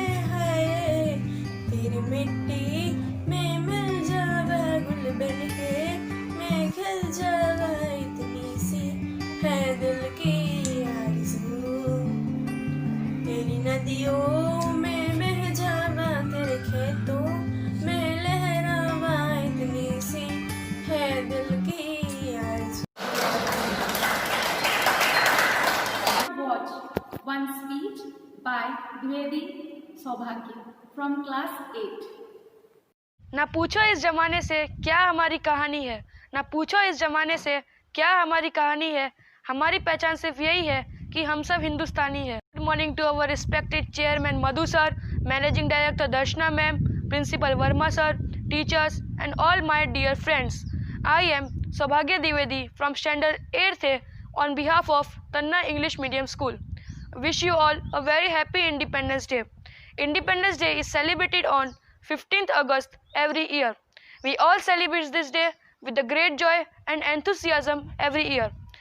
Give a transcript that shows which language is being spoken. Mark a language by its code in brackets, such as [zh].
[hi] हाय तेरी मिट्टी में मिल जावा गुल बन के, मैं खिल जावा इतनी सी है दिल की आरज़ू। तेरी नदियों में बह जावा, तेरे खेतों में लहरावा इतनी सी है दिल की आरज़ू। [en] Watch one speech by Dwivedi Saubhagya from class 8. [hi] ना पूछो इस जमाने से क्या हमारी कहानी है, ना पूछो इस जमाने से क्या हमारी कहानी है। हमारी पहचान सिर्फ यही है कि हम सब हिंदुस्तानी हैं। [en] Good morning to our respected chairman Madhu sir, managing director Darshana ma'am, principal Verma sir, teachers and all my dear friends. I am Saubhagya Dwivedi from standard 8th A on behalf of Tanna English Medium School. Wish you all a very happy Independence Day. Independence Day is celebrated on 15th August every year. We all celebrate this day with a great joy and enthusiasm every year.